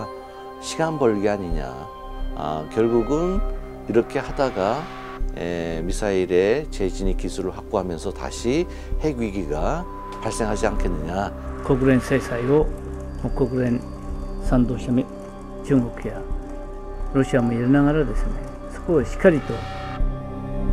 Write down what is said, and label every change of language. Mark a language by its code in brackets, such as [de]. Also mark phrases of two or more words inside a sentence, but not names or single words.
[ko] 시간 벌기 아니냐. 결국은 이렇게 하다가 미사일의 재진입 기술을 확보하면서 다시 핵 위기가 발생하지 않겠느냐. [ja] 国連制裁を国連賛同した中国やロシアも入れながらですね、そこをしっかりと